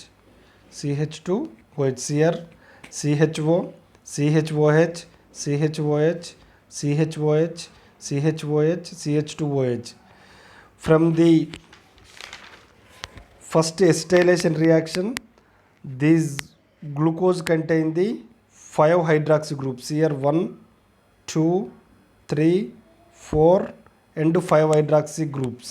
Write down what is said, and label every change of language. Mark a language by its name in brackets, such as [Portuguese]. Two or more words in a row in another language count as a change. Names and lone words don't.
[English] CH2OH, here CHO, CHOH, CHOH, CHOH, CHOH, CH2OH. From the first acetylation reaction, these glucose contain the 5 hydroxy groups. Here 1, 2, 3, 4 and 5 hydroxy groups.